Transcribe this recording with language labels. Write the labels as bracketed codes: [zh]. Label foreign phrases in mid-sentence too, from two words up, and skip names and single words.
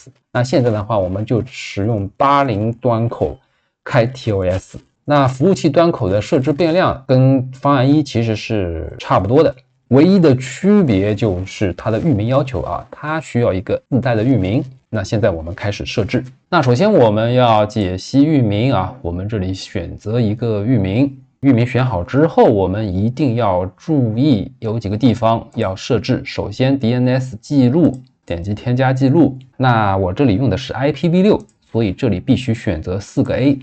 [zh] 那現在的話，我們就使用80端口開 TLS。那服務器端口的設置變量跟方案1其實是差不多的，唯一的區別就是它的域名要求啊，它需要一個自帶的域名。那現在我們開始設置。那首先我們要解析域名啊，我們這裡選擇一個域名。域名選好之後，我們一定要注意有幾個地方要設置。首先 DNS 記錄，點擊添加記錄。那我這裡用的是 IPv6， 所以這裡必須選擇4個 A。